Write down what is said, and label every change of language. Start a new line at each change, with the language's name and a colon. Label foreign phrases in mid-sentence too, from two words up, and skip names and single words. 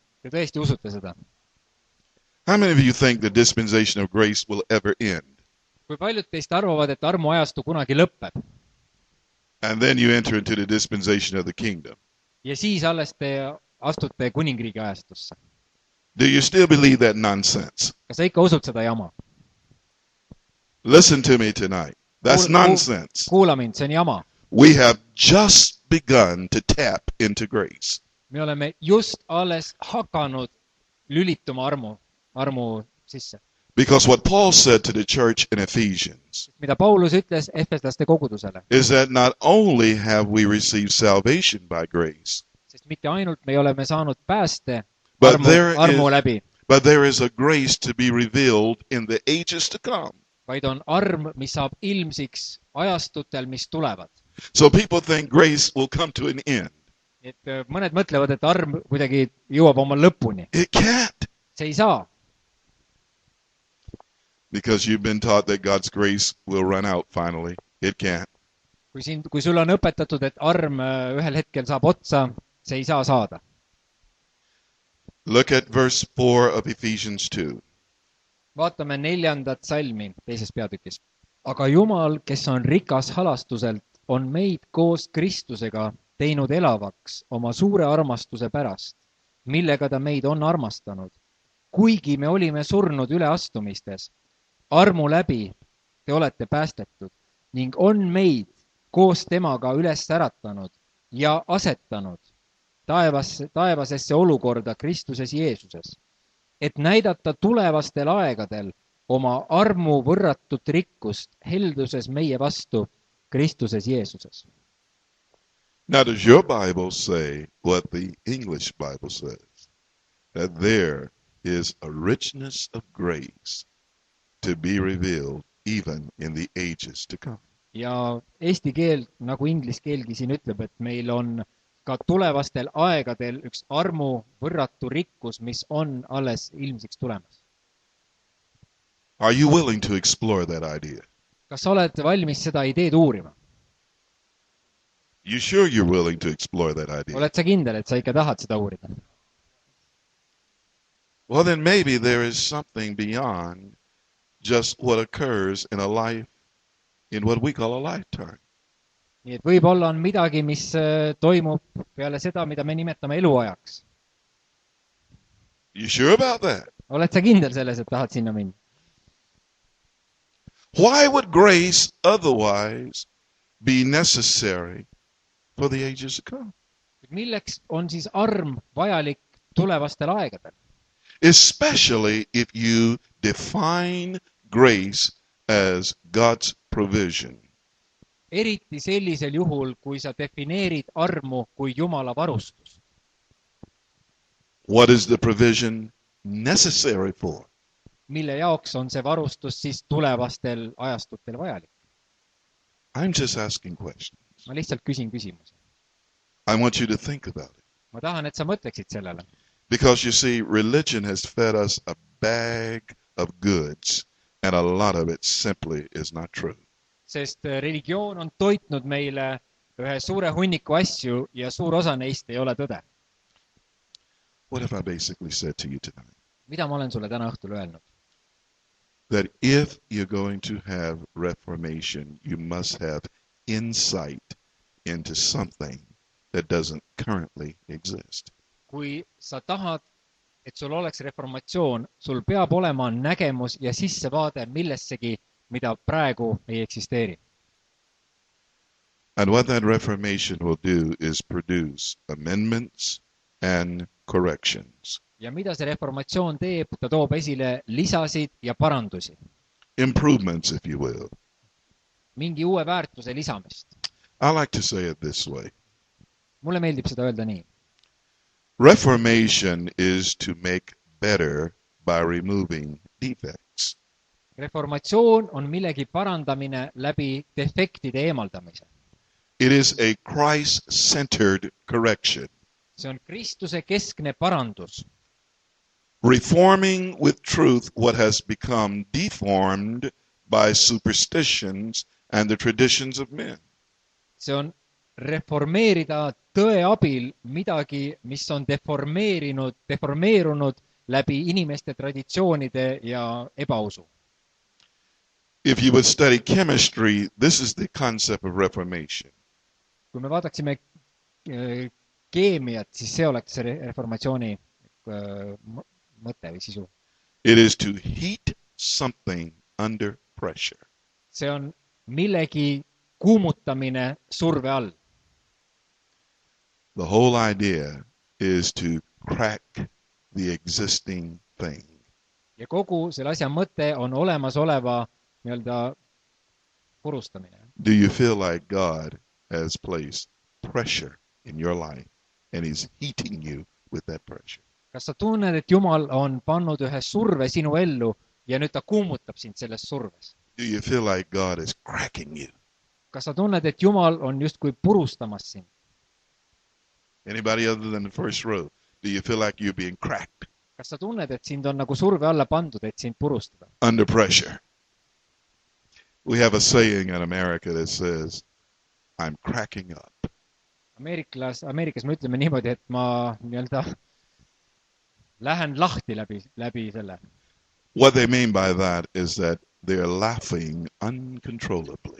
Estonian: Te tõesti usute seda?
English: How many of you think the dispensation of grace will ever end?
Estonian: Kui paljud teist arvavad, et armu ajastu kunagi lõpeb?
English: And then you enter into the dispensation of the kingdom.
Estonian: Ja siis alles te astute kuningriigi ajastusse.
English: Do you still believe that nonsense?
Estonian: Kas sa ikka usud seda jama?
English: Listen to me tonight. That's nonsense.
Estonian: Kuula mind, see on jama.
English: We have just begun to tap into grace.
Estonian: Me oleme just alles hakanud lülituma armu sisse.
English: Because what Paul said to the church in Ephesians
Estonian: Mida Paulus ütles efeslaste kogudusele,
English: is that not only have we received salvation by grace,
Estonian: sest mitte ainult me oleme saanud pääste
English: but
Estonian: armu läbi,
English: there is a grace to be revealed in the ages to come.
Estonian: vaid on arm, mis saab ilmsiks ajastutel, mis tulevad.
English: So people think grace will come to an end.
Estonian: Et mõned mõtlevad, et arm kuidagi jõuab oma lõpuni.
English: It can't.
Estonian: See ei saa.
English: Because you've been taught that God's grace will run out finally. It can't.
Estonian: Kui sul on õpetatud, et arm ühel hetkel saab otsa, see ei saa saada.
English: Look at verse 4 of Ephesians 2.
Estonian: Vaatame 4. salmi teises peatükis. Aga Jumal, kes on rikas halastuselt, on meid koos Kristusega teinud elavaks oma suure armastuse pärast, millega ta meid on armastanud. Kuigi me olime surnud üleastumistes, armu läbi te olete päästetud ning on meid koos temaga üles äratanud ja asetanud taevasesse olukorda Kristuses Jeesuses, et näidata tulevastel aegadel oma armu võrratut rikkust helduses meie vastu Kristuses Jeesuses.
English: Now, does your Bible say what the English Bible says? That there is a richness of grace to be revealed even in the ages to come.
Estonian: Ja eesti keel, nagu inglise keelgi siin ütleb, et meil on ka tulevastel aegadel üks armu võrratu rikkus, mis on alles ilmsiks tulemas.
English: Are you willing to explore that idea?
Estonian: Kas sa oled valmis seda ideed uurima?
English: You sure you're willing to explore that idea?
Estonian: Oled sa kindel, et sa ikka tahad seda uurida?
English: Well, then maybe there is something beyond just what occurs in a life, in what we call a lifetime.
Estonian: Nii et võib-olla on midagi, mis toimub peale seda, mida me nimetame eluajaks.
English: You sure about that?
Estonian: Oled sa kindel selles, et tahad sinna minna?
English: Why would grace otherwise be necessary for the ages to come?
Estonian: Milleks on siis arm vajalik tulevastel aegadel?
English: Especially if you define grace as God's provision.
Estonian: Eriti sellisel juhul, kui sa defineerid armu kui Jumala varustus.
English: What is the provision necessary for?
Estonian: Mille jaoks on see varustus siis tulevastel ajastutel vajalik?
English: I'm just asking questions.
Estonian: Ma lihtsalt küsin küsimuse.
English: I want you to think about it.
Estonian: Ma tahan, et sa mõtleksid sellele.
English: Because you see, religion has fed us a bag of goods, and a lot of it simply is not true.
Estonian: Sest religioon on toitnud meile ühe suure hunniku asju ja suur osa neist ei ole tõde.
English: What have I basically said to you tonight?
Estonian: Mida ma olen sulle täna õhtul öelnud?
English: That if you're going to have reformation, you must have insight into something that doesn't currently exist.
Estonian: Kui sa tahad, et sul oleks reformatsioon, sul peab olema nägemus ja sissevaade millessegi, mida praegu ei eksisteeri.
English: And what that reformation will do is produce amendments and corrections,
Estonian: ja mida see reformatsioon teeb, ta toob esile lisasid ja parandusi,
English: improvements, if you will.
Estonian: mingi uue väärtuse lisamist.
English: I like to say it this way.
Estonian: Mulle meeldib seda öelda nii.
English: Reformation is to make better by removing defects.
Estonian: Reformatsioon on millegi parandamine läbi defektide eemaldamise.
English: It is a Christ-centered correction.
Estonian: See on Kristuse keskne parandus.
English: Reforming with truth what has become deformed by superstitions and the traditions of men.
Estonian: See on reformeerida tõe abil midagi, mis on deformeerunud läbi inimeste traditsioonide ja ebausu.
English: If you would study chemistry, this is the concept of reformation.
Estonian: Kui me vaataksime keemiat, siis see oleks see reformatsiooni mõte või sisu.
English: It is to heat something under pressure.
Estonian: See on millegi kuumutamine surve all.
English: The whole idea is to crack the existing thing.
Estonian: Ja kogu selle asja mõte on olemasoleva nii-öelda purustamine.
English: Do you feel like God has placed pressure in your life and he's heating you with that pressure?
Estonian: Kas sa tunned, et Jumal on pannud ühe surve sinu ellu ja nüüd ta kuumutab sind selles surves?
English: Do you feel like God is cracking you?
Estonian: Kas sa tunned, et Jumal on justkui purustamas sind?
English: Anybody other than the first row? Do you feel like you're being cracked?
Estonian: Kas sa tunned, et sind on nagu surve alla pandud, et sind purustada?
English: Under pressure. We have a saying in America that says, I'm cracking up.
Estonian: Ameerikas me ütleme niimoodi, et ma nii-öelda lähen lahti läbi selle.
English: What they mean by that is that they're laughing uncontrollably.